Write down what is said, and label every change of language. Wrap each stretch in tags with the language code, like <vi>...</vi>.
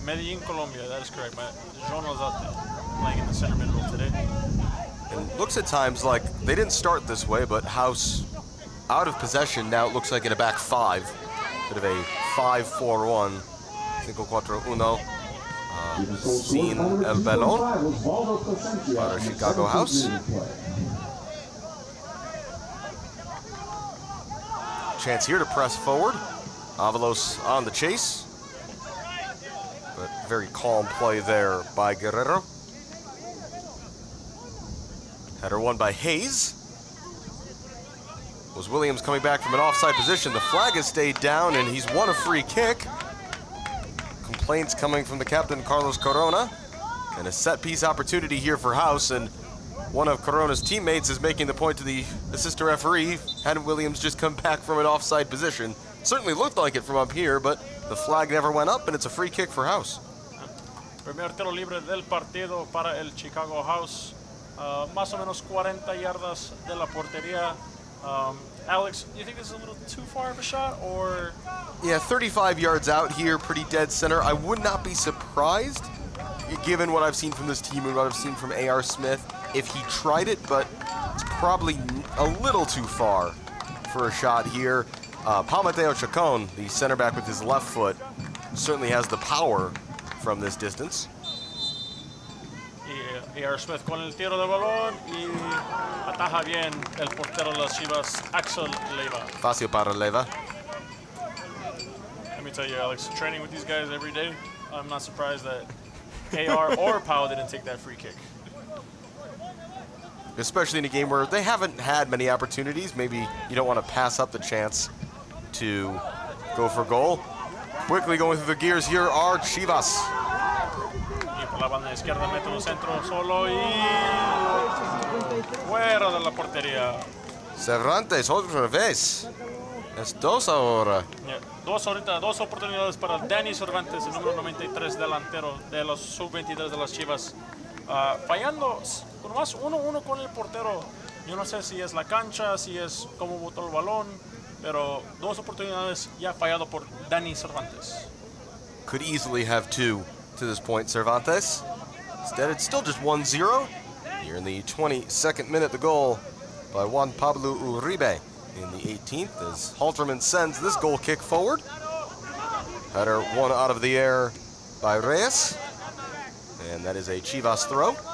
<en>Medellin, Colombia, that is correct. John Alzate playing in the center mid role today. And it looks at times like they didn't start this way, but House out of possession now. It looks like in a back five. Bit of a 5-4-1. 5-4-1.</en> <es>Sin el balón para Chicago House.</es> <en>Chance here to press forward. Avalos on the chase. But very calm play there by Guerrero. Header won by Hayes. Was Williams coming back from an offside position. The flag has stayed down and he's won a free kick. Complaints coming from the captain, Carlos Corona. And a set piece opportunity here for House. And one of Corona's teammates is making the point to the assistant referee. Hadn't Williams just come back from an offside position? Certainly looked like it from up here, but the flag never went up and it's a free kick for House.</en> <es>Primer tiro libre del partido para el Chicago House. Más o menos 40 yardas de la portería.</es> <en>Alex, you think this is a little too far of a shot, or? Yeah, 35 yards out here, pretty dead center. I would not be surprised, given what I've seen from this team and what I've seen from A.R. Smith, if he tried it, but it's probably a little too far for a shot here. Palmateo Chacon, the center back with his left foot, certainly has the power from this distance.</en> <es>A.R. Smith con el tiro de balón y ataja bien el portero de las Chivas, Axel Leyva. Fácil para Leyva.</es> <en>Let me tell you, Alex, training with these guys every day, I'm not surprised that A.R. or Pau didn't take that free kick. Especially in a game where they haven't had many opportunities. Maybe you don't want to pass up the chance to go for goal. Quickly going through the gears here are Chivas.</en> <es>Y por la banda izquierda mete un centro solo y fuera de la portería. Cervantes otra vez. Es dos ahora.</es> <en>Yeah.</en> <es>Dos oportunidades para Danny Cervantes, el número 93 delantero de los sub-23 de las Chivas. Fallando nomás 1-1 con el portero. Yo no sé si es la cancha, si es cómo botó el balón, pero dos oportunidades ya fallado por Dani Cervantes.</es> <en>Could easily have two to this point, Cervantes. Instead, it's still just 1-0. Here in the 22nd minute, the goal by Juan Pablo Uribe in the 18th as Halterman sends this goal kick forward. Header one out of the air by Reyes. And that is a Chivas throw.</en>